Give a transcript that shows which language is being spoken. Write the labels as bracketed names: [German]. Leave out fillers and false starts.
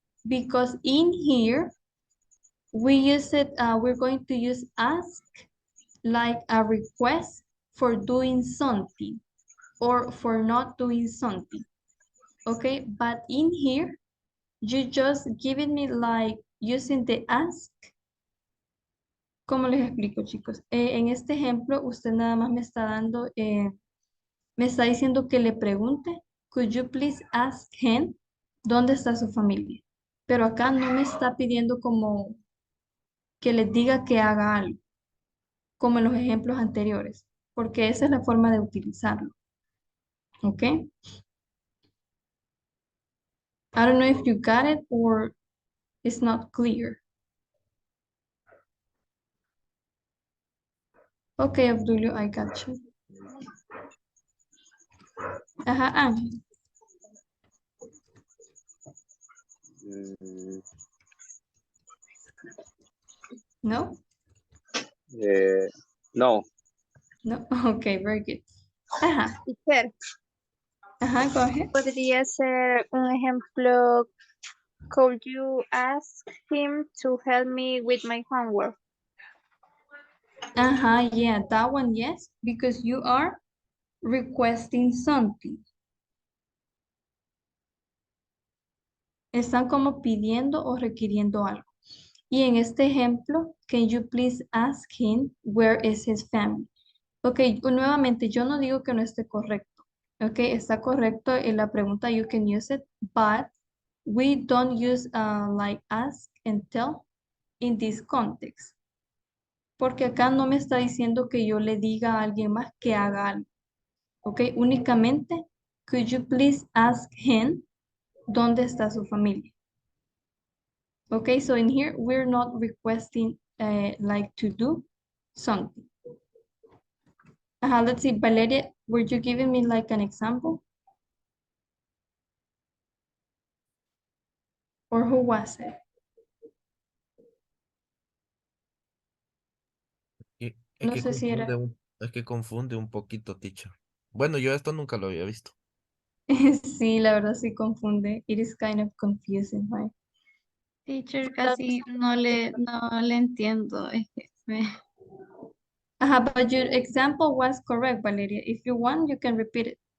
[English] Because in here, we use it, we're going to use ask like a request for doing something or for not doing something. Okay, but in here, you just giving me like using the ask. [Spanish] ¿Cómo les explico, chicos? En este ejemplo, usted nada más me está dando, me está diciendo que le pregunte, [English] could you please ask him, [Spanish] ¿dónde está su familia? Pero acá no me está pidiendo como que les diga que haga algo, como en los ejemplos anteriores, porque esa es la forma de utilizarlo. ¿Ok? [English] I don't know if you got it or it's not clear. Okay, Abdulio, I got you. Ángel. No? No. No, okay, very good. Teacher, Go ahead. [Spanish] podría ser un ejemplo. [English] Could you ask him to help me with my homework? Yeah, that one, yes, because you are requesting something. [Spanish] Están como pidiendo o requiriendo algo. Y en este ejemplo, [English] can you please ask him where is his family? [Spanish] Ok, nuevamente, yo no digo que no esté correcto. Ok, está correcto en la pregunta, [English] you can use it, but we don't use like ask and tell in this context. [Spanish] Porque acá no me está diciendo que yo le diga a alguien más que haga algo. Ok, únicamente, [English] could you please ask him [Spanish] dónde está su familia? [English] Okay, so in here, we're not requesting like to do something. Let's see, Valeria, were you giving me like an example? Or who was it? [Spanish] No sé si era. Es que confunde un poquito, teacher. Bueno, yo esto nunca lo había visto. Sí, la verdad sí confunde. [English] It is kind of confusing, right? [Spanish] Teacher, casi no le entiendo. [English] But your example was correct, Valeria. If you want, you can repeat it.